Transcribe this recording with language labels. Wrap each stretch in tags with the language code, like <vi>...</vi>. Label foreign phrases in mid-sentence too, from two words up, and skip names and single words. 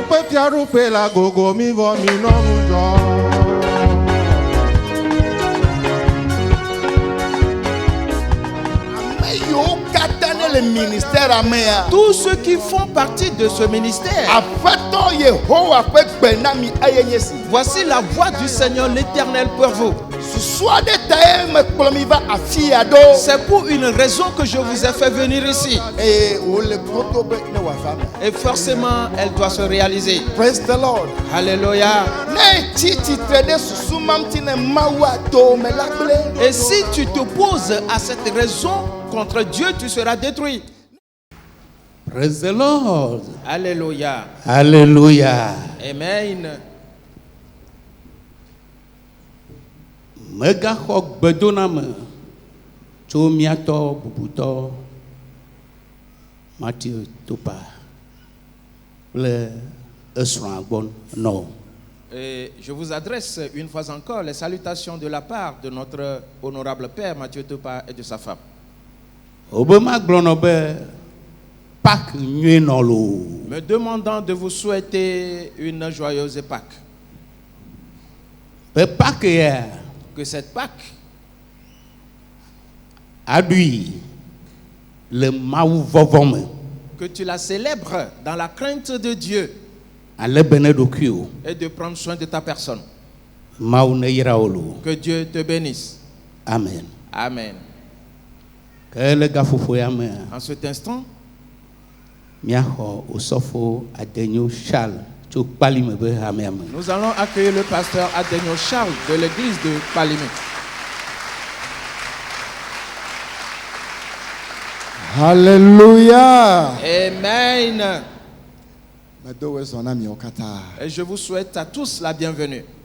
<ee>tiarupe la gogo mi vo mi no mujo.</ee> <fr>Le ministère améa. Tous ceux qui font partie de ce ministère. Voici la voix du Seigneur l'Éternel pour vous. C'est pour une raison que je vous ai fait venir ici. Et forcément, elle doit se réaliser.</fr> <en>Praise the Lord.</en> <fr>Alléluia. Et si tu t'opposes à cette raison contre Dieu, tu seras détruit.</fr> <en>Praise the Lord.</en> <fr>Alléluia. Alléluia. Amen.</fr> <ee>Mega xɔ gbedoname tso miatɔ bubutɔ Matthew Topa kple esrɔ̃a gbɔ nɔ.</ee> <fr>Et je vous adresse une fois encore les salutations de la part de notre honorable père Mathieu Topa et de sa femme.</fr> <ee>Obama gblɔnɔ be Pâques nyuie nɔ lo.</ee> <fr>Me demandant de vous souhaiter une joyeuse Pâques.</fr> <ee>Be Pâques ya.</ee> <fr>Que cette Pâques</fr> <ee>aɖui le Mawu vɔvɔ me.</ee> <fr>Que tu la célèbres dans la crainte de Dieu.</fr> <ee>Ale be ne ɖokui o.</ee> <fr>Et de prendre soin de ta personne.</fr> <ee>Mawu ne yra wo lo.</ee> <fr>Que Dieu te bénisse. Amen. Amen.</fr> <ee>Ke le gaƒoƒo ya me.</ee> <fr>En cet instant,</fr> <ee>miaxɔ osɔfo Adenyo Charles tso Kpalime be hamea me.</ee> <fr>Nous allons accueillir le pasteur Adenyo Charles de l'église de Kpalime. Alléluia. Amen. Et je vous souhaite à tous la bienvenue.</fr>